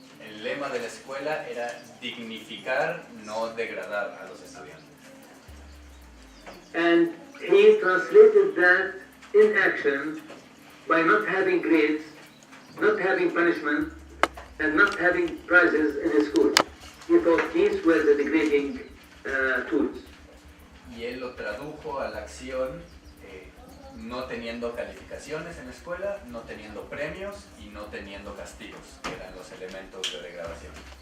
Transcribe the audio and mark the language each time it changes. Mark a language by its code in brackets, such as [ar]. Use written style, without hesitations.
[es] El lema de la escuela era dignificar, no degradar a los estudiantes. [en] And he translated that in action by not having grades, not having punishment, and not having prizes in his school. He thought these were the degrading tools. [es] Y él lo tradujo a la acción no teniendo calificaciones en la escuela, no teniendo premios y no teniendo castigos, que eran los elementos de degradación.